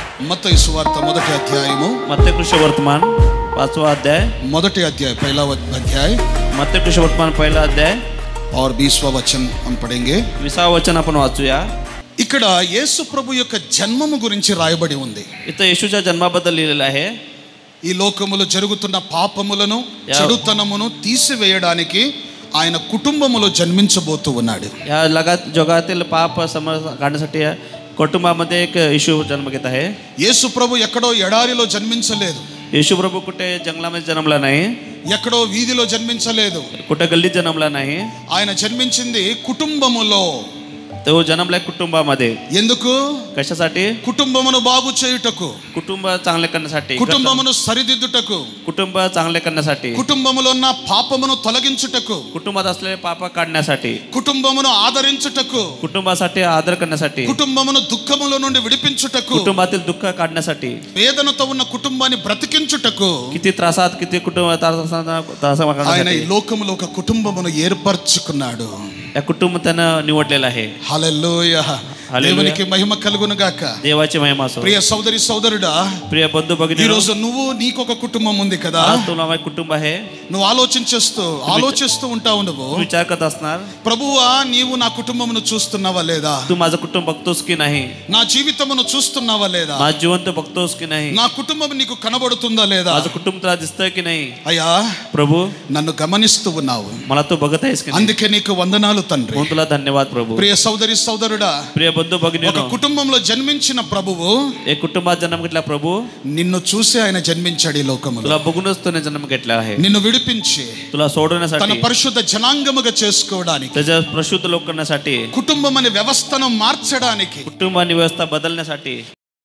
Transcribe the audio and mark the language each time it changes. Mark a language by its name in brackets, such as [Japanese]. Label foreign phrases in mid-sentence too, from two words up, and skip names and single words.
[Telugu] మత్తయి సువార్త మొదటి అధ్యాయము [Hindi] मत्ती कृष्णवर्तमान 5वां अध्याय [Telugu] మొదటి అధ్యాయ [Hindi] पहला अध्याय [Marathi] मत्ती कृष्णवर्तमान पहिला अध्याय [Hindi] और 20वां वचन हम पढ़ेंगे. [Marathi] 20वां वचन आपण वाचूया. [Telugu] ఇక్కడ యేసు ప్రభు యొక్క జన్మము గురించి రాయబడి ఉంది. [Marathi] इथं येशूच्या जन्माबद्दल लिहिलेलं आहे. [Telugu] ఈ లోకములో జరుగుతున్న పాపములను చెడుతనమును తీసివేయడానికి ఆయన కుటుంబములో జన్మించబోతూ ఉన్నాడు. [Marathi] या जगातील पाप काढण्यासाठी कुटुंबामध्ये एक येशू जन्म घेत आहे. [Telugu] యేసు ప్రభు ఎక్కడో ఎడారిలో జన్మించలేదు. [Marathi] येशू प्रभू कुठे जंगलामध्ये जन्मला नाही, [Telugu] ఎక్కడో వీధిలో జన్మించలేదు. [Marathi] कुठे गल्लीत जन्मला नाही. [Telugu] ఆయన జన్మించింది కుటుంబములో. [Marathi] तो जन्मला कुटुंबामध्ये. [Telugu] ఎందుకు? [Marathi] कशासाठी? [Telugu] కుటుంబమును బాగు చేయుటకు, [Marathi] कुटुंब चांगले करण्यासाठी, [Telugu] కుటుంబమును సరిదిద్దుటకు, [Marathi] कुटुंब चांगले करण्यासाठी, [Telugu] కుటుంబములో ఉన్న పాపమును తొలగించుటకు, [Marathi] कुटुंबात असलेले पाप काढण्यासाठी, [Telugu] కుటుంబమును ఆదరించుటకు, [Marathi] कुटुंबासाठी आदर करण्यासाठी, [Telugu] కుటుంబమును దుఃఖముల నుండి విడిపించుటకు, [Marathi] कुटुंबातील दुःख काढण्यासाठी, [Telugu] వేదనతో ఉన్న కుటుంబాన్ని బ్రతికించుటకు [Marathi] किती त्रासात किती कुटुंब [Telugu] ఆయన ఈ లోకములో ఒక కుటుంబమును ఏర్పరచుకున్నాడు. [Marathi] या कुटुंब त्यानं निवडलेलं आहे. [Telugu] హల్లెలూయా. దేవునికి మహిమ కలుగును గాక. [Marathi] देवाची महिमा असो. [Telugu] ప్రియ సోదరి సోదరుడా, [Marathi] प्रिय बंधू [Telugu] ఈ [Marathi] भगिनी, [Telugu] రోజు నువ్వు నీకొక కుటుంబం ఉంది కదా. [Marathi] आज तुला एक कुटुंब आहे. [Telugu] నువ్వు ఆలోచిస్తూ ఉంటావు. నువ్వు [Marathi] विचार करत असणार, [Telugu] ప్రభువా నీవు నా కుటుంబమును చూస్తున్నావా లేదా? [Marathi] तू माझं कुटुंब बघतोस की नाही? [Telugu] నా జీవితమును చూస్తున్నావా లేదా? [Marathi] माझं जीवन तू बघतोस की नाही? [Telugu] నా కుటుంబం నీకు కనబడుతుందా లేదా? [Marathi] माझं कुटुंब तुला दिसतंय की नाही? [Telugu] అయ్యా, [Marathi] प्रभू [Telugu] నన్ను గమనిస్తూ ఉన్నావు, [Marathi] मला तू बघत आहेस की नाही? [Telugu] అందుకే నీకు వందనాలు తండ్రి. [Marathi] म्हणून तुला धन्यवाद प्रभू. [Telugu] ప్రియ సోదరి సోదరుడా, [Marathi] प्रिय बंधू भगिनी, [Telugu] ఒక కుటుంబంలో జన్మించిన ప్రభువు [Marathi] एक कुटुंबात जन्म घेतला प्रभू. [Telugu] నిన్ను చూసి ఆయన జన్మించాడు ఈ లోకములో. [Marathi] तुला बघूनच त्याने जन्म घेतला आहे. [Telugu] నిన్ను విడిపించి [Marathi] तुला [Telugu] తన [Marathi] सोडवण्यासाठी, [Telugu] పరిశుద్ధ జనాంగముగా చేసుకోవడానికి, [Marathi] त्याच्या प्रशुद्ध लोक करण्यासाठी, [Telugu] కుటుంబం అనే వ్యవస్థను మార్చడానికి [Marathi] कुटुंबानी व्यवस्था बदलण्यासाठी